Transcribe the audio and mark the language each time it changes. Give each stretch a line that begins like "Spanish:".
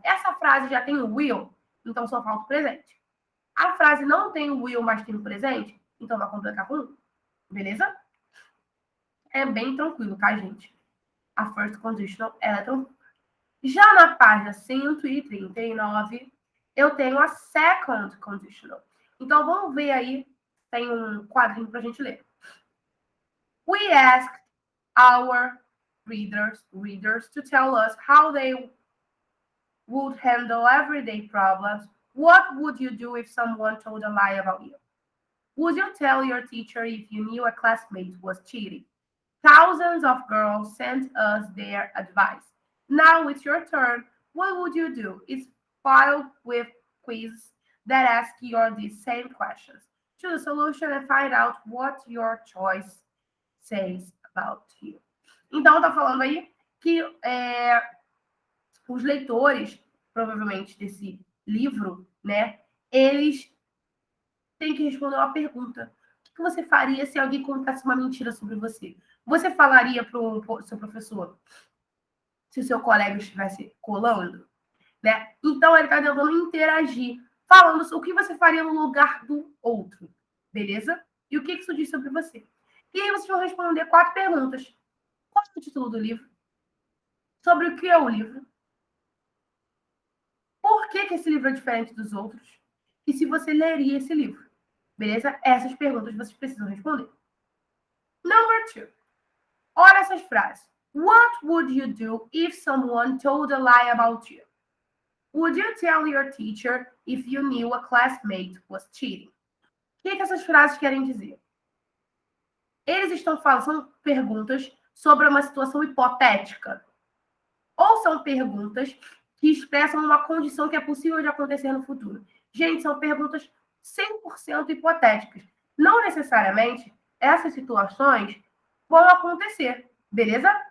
Portuguese: Essa frase já tem o will, então só falta o presente. A frase não tem o will, mas tem o presente, então vai completar com um. Beleza? É bem tranquilo, tá, gente? A first conditional, ela é tranquila. Já na página 139, eu tenho a second conditional. Então, vamos ver aí, tem um quadrinho para a gente ler.
English: We asked our readers to tell us how they would handle everyday problems. What would you do if someone told a lie about you? Would you tell your teacher if you knew a classmate was cheating? Thousands of girls sent us their advice. Now it's your turn. What would you do? It's filed with quizzes that ask you these same questions. Choose a solution and find out what your choice says about you.
Portuguese: Então, tá falando aí que os leitores, provavelmente, desse livro, né, eles têm que responder uma pergunta. O que você faria se alguém contasse uma mentira sobre você? Você falaria para o seu professor se o seu colega estivesse colando? Né? Então, ele está tentando interagir, falando sobre o que você faria no lugar do outro. Beleza? E o que isso diz sobre você? E aí vocês vão responder 4 perguntas. Qual é o título do livro? Sobre o que é o livro? Por que esse livro é diferente dos outros? E se você leria esse livro? Beleza? Essas perguntas vocês precisam responder.
English: Number 2.
Portuguese: Olha essas frases.
English: What would you do if someone told a lie about you? Would you tell your teacher if you knew a classmate was cheating?
Portuguese: O que essas frases querem dizer? Eles estão falando, são perguntas sobre uma situação hipotética. Ou são perguntas que expressam uma condição que é possível de acontecer no futuro. Gente, são perguntas 100% hipotéticas. Não necessariamente essas situações vão acontecer, beleza?